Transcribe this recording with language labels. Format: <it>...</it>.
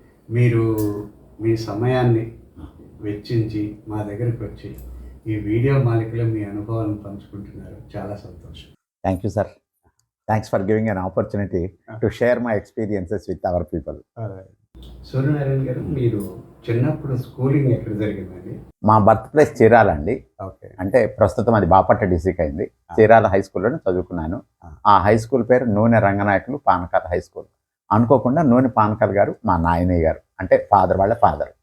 <te>మీరు మీ సమయాన్ని వెచ్చించి మా దగ్గరికి వచ్చి ఈ వీడియో మాలికలో మీ అనుభవాలను పంచుకుంటున్నారు. చాలా సంతోషం.</te> <en>Thank you, sir. Thanks for giving an opportunity to share my experiences with our people.</en> <te>Suryanarayana గారు, మీరు చిన్నప్పుడు స్కూలింగ్ ఎక్కడ జరిగిందండి? మా బర్త్ ప్లేస్ చీరాల అండి. ఓకే. అంటే ప్రస్తుతం అది బాపట్ల డిస్ట్రిక్ట్ అయింది. చీరాల హై స్కూల్లోనే చదువుకున్నాను. ఆ హై స్కూల్ పేరు నూనె రంగనాయకులు పానకాల హై స్కూల్. అనుకోకుండా నూనె పానకాల గారు మా నాయనయ్య గారు, అంటే ఫాదర్ వాళ్ళ ఫాదర్.</te>